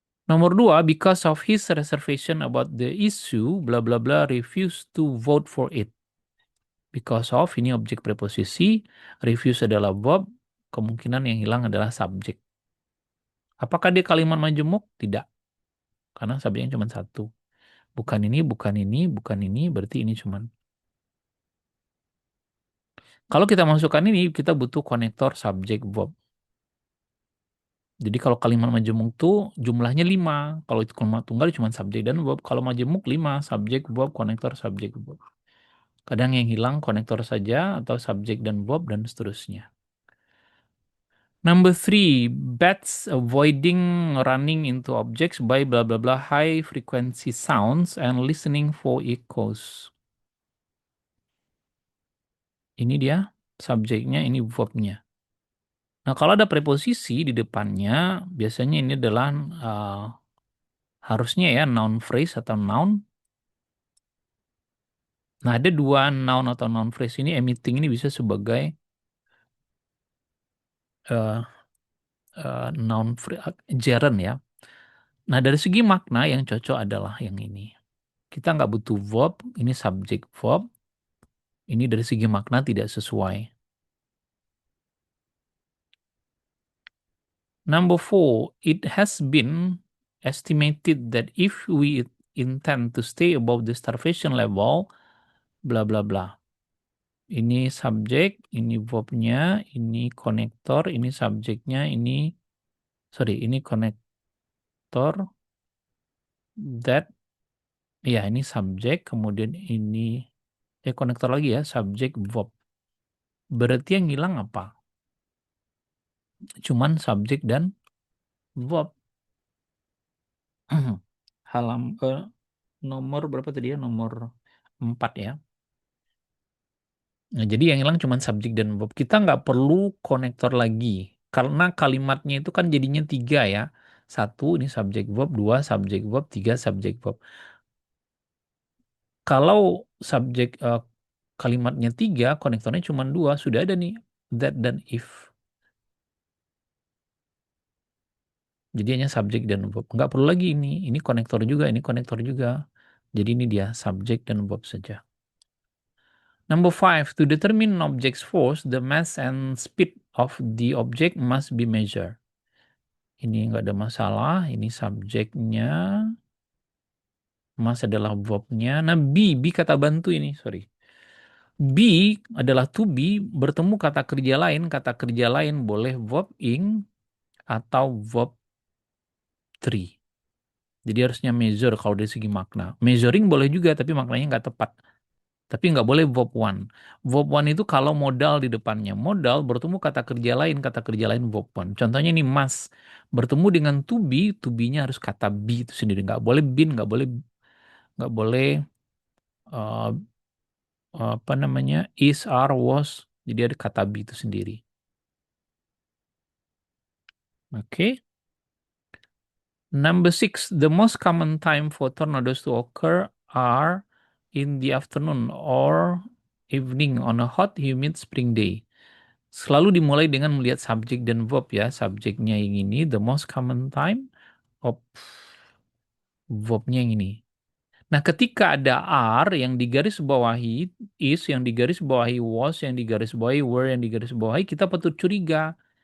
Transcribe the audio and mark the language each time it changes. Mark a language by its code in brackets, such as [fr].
[id] Nomor 2, [en] because of his reservation about the issue, bla bla bla, refuse to vote for it. [id] Because of, ini objek preposisi, refuse adalah verb, kemungkinan yang hilang adalah subjek. Apakah dia kalimat majemuk? Tidak, karena subjeknya cuma satu. Bukan ini, bukan ini, bukan ini, berarti ini cuma. Kalau kita masukkan ini, kita butuh konektor subjek verb. Jadi kalau kalimat majemuk tuh jumlahnya 5. Kalau itu kalimat tunggal cuma subjek dan verb. Kalau majemuk 5, subjek, verb, konektor, subjek, verb. Kadang yang hilang konektor saja atau subjek dan verb dan seterusnya. [en] Number three, bats avoiding running into objects by blah blah blah high frequency sounds and listening for echoes. [id] Ini dia subjeknya, ini verbnya. Nah, kalau ada preposisi di depannya, biasanya ini adalah harusnya ya noun phrase atau noun. Nah, ada dua noun atau noun phrase ini emitting ini bisa sebagai uh, noun gerund ya. Nah, dari segi makna yang cocok adalah yang ini. Kita nggak butuh verb, ini subjek verb. Ini dari segi makna tidak sesuai. [en] Number four, it has been estimated that if we intend to stay above the starvation level, bla bla bla. [id] Ini subjek, ini verbnya, ini konektor, ini subjeknya, ini sorry, ini konektor, that, ya ini subjek, kemudian ini konektor lagi ya, subjek verb. Berarti yang hilang apa? Cuman subjek dan verb. Halam nomor berapa tadi ya? Nomor 4 ya. Nah, jadi yang hilang cuma subjek dan verb. Kita nggak perlu konektor lagi. Karena kalimatnya itu kan jadinya 3 ya. Satu, ini subjek verb. Dua, subjek verb. Tiga, subjek verb. Kalau subjek kalimatnya 3, konektornya cuma 2. Sudah ada nih. That dan if. Jadi hanya subjek dan verb. Nggak perlu lagi ini. Ini konektor juga, ini konektor juga. Jadi ini dia subjek dan verb saja. [en] Number five, to determine an object's force, the mass and speed of the object must be measured. [id] Ini nggak ada masalah, ini subjeknya, mass adalah verbnya. Nah, be kata bantu ini, sorry. Be adalah to be, bertemu kata kerja lain boleh verb ing atau verb three. Jadi harusnya measure kalau dari segi makna. Measuring boleh juga, tapi maknanya nggak tepat. Tapi nggak boleh verb one. Verb one itu kalau modal di depannya. Modal bertemu kata kerja lain verb one. Contohnya ini must. Bertemu dengan to be-nya harus kata be itu sendiri. Nggak boleh been, nggak boleh eh, apa namanya is, are, was. Jadi ada kata be itu sendiri. Oke. [en] Number six, the most common time for tornadoes to occur are in the afternoon or evening on a hot, humid spring day. [id] Selalu dimulai dengan melihat subjek dan verb ya. Subjeknya yang ini, the most common time of verbnya yang ini. Nah, ketika ada are yang digaris bawahi, is yang digaris bawahi, was yang digaris bawahi, were yang digaris bawahi, kita patut curiga.